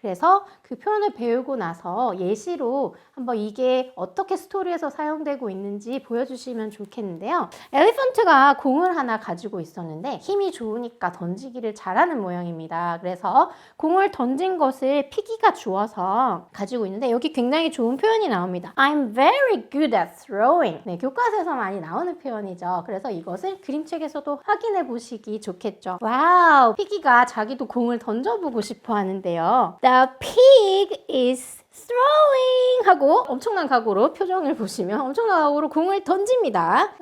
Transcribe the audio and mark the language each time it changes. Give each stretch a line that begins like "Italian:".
Korean: 그래서 그 표현을 배우고 나서 예시로 한번 이게 어떻게 스토리에서 사용되고 있는지 보여주시면 좋겠는데요. 엘리펀트가 공을 하나 가지고 있었는데 힘이 좋으니까 던지기를 잘하는 모양입니다. 그래서 공을 던진 것을 피기가 주워서 가지고 있는데 여기 굉장히 좋은 표현이 나옵니다.
English: I'm very good at throwing.
Korean: 네, 교과서에서 많이 나오는 표현이죠. 그래서 이것을 그림책에서도 확인해 보시기 좋겠죠. 와우! 피기가 자기도 공을 던져보고 싶어 하는데요.
English: The pig is throwing
Korean: 하고 엄청난 각오로 표정을 보시면 엄청난 각오로 공을 던집니다.